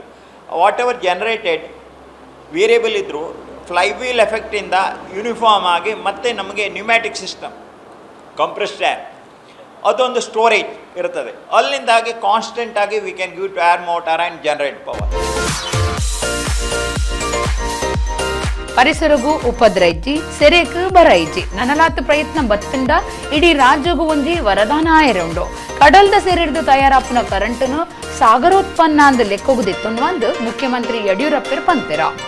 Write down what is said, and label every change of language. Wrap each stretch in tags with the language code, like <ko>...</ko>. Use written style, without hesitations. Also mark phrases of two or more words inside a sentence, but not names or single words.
<en>whatever generated variable</en> <kn>ಇದ್ದರೂ ಫ್ಲೈವೀಲ್ ಎಫೆಕ್ಟಿಂದ ಯೂನಿಫಾರ್ಮ್ ಆಗಿ ಮತ್ತೆ ನಮಗೆ</kn> <en>pneumatic system compressed air</en> <kn>ಅದೊಂದು ಸ್ಟೋರೇಜ್ ಇರ್ತದೆ. ಅಲ್ಲಿಂದಾಗಿ ಕಾನ್ಸ್ಟೆಂಟ್ ಆಗಿ</kn> <en>we can give to air motor and generate power.</en> <tcy>ಪರಿಸರಗೂ ಉಪದ್ರೈಜಿ ಸೆರೆಕ್ ಬರೈಜಿ ನನಲಾತ ಪ್ರಯತ್ನ ಬತ್ತಂಡ ಇಡೀ ರಾಜ್ಯಗೂ ಒಂಜಿ ವರದಾನ ಆಯರುಂಡು. ಕಡಲ್ದ ಸೆರೆಡ್ದು ತಯಾರಾಪುನ ಕರೆಂಟ್ನು ಸಾಗರೋತ್ಪನ್ನ ಅಂದ್ ಲೆಕ್ಕೋಗುದಿತ್ತುಂಡು ಅಂದ್ ಮುಖ್ಯಮಂತ್ರಿ ಯಡಿಯೂರಪ್ಪರು ಪಂತೆರ.</tcy>